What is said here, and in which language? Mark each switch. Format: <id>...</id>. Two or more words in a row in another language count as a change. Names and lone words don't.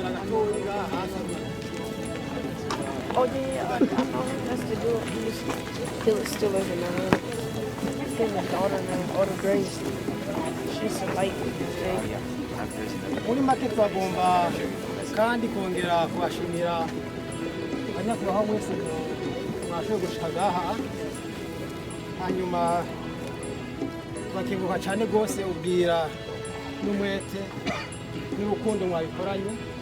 <en>Oh yeah, I know. That's the dude. He still living in there. His daughter named Auto Grace. She's a light baby.</en> <rw>Muri make twagomba kandi kongera kubashimira abanyakubahwa mwese mwashoboye gushika ngaha, hanyuma turakenguruka cyane rwose ubwira n'umwete n'urukundo mwabikoranye.</rw>